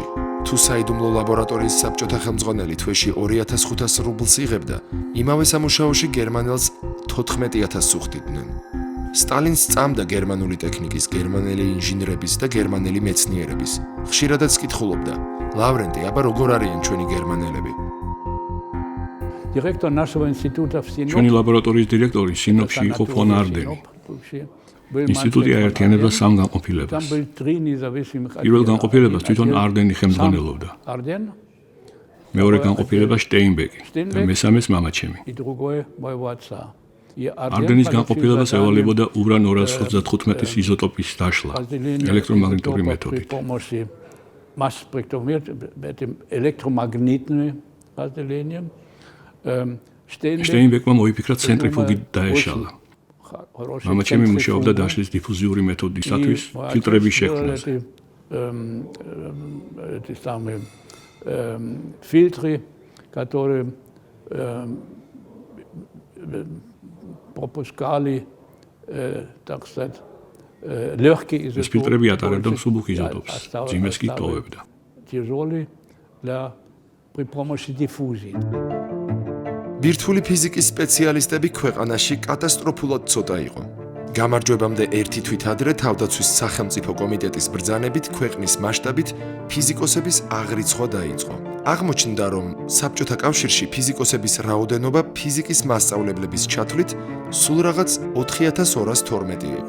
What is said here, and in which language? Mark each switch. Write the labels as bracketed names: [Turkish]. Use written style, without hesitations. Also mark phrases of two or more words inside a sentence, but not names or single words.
[Georgian] თუ საიდუმლო ლაბორატორიის საბჭოთა ხელმძღვანელი თვეში 2500 რუბლს იღებდა, იმავე სამუშაოში გერმანელს 14000 სუხდიდნენ. სტალინს წამდა გერმანული ტექნიკის, გერმანელი ინჟინრების და გერმანელი მეცნიერების. ხშირადაც კითხულობდა: ლავრენტი, აბა როგორ არიან ჩვენი გერმანელები? [Russian] Директор нашего института в Синопе. [Georgian] ჩვენი ლაბორატორიის დირექტორი სინოპში იყო ფონ ардენი. ინსტიტუტი აერთიანებდა სამ განყოფილებას. პირველ განყოფილებას თვითონ ардენი ხელმძღვანელობდა. მეორე განყოფილებას შტეინბეკი და მესამეს მამაჩემი. ардენის განყოფილებას ევალებოდა ურან 235-ის იზოტოპის დაშლა ელექტრომაგნიტური მეთოდით. შტეინბეკმა მოიფიქრა ცენტრიფუგით დაეშალა. მამაჩემი მუშაობდა დაშლის დიფუზიური მეთოდისათვის ფილტრების შექმნაზე. [Russian] Фильтры, которые пропускали, так сказать, легкие изотопы. [Georgian] ეს ფილტრები ატარებდა მსუბუქ იზოტოპს, ძიმეს კი ტოვებდა. [Russian] Тяжелые при помощи диффузии. [Georgian] ბირთვული ფიზიკის სპეციალისტები ქვეყანაში კატასტროფულად ცოტა იყო. გამარჯვებამდე ერთი თვით ადრე თავდაცვის სახელმწიფო კომიტეტის ბრძანებით ქვეყნის მასშტაბით ფიზიკოსების აღრიცხვა დაიწყო. აღმოჩნდა, რომ საბჭოთა კავშირში ფიზიკოსების რაოდენობა ფიზიკის მასწავლებლების ჩათვლით სულ რაღაც 4212 იყო.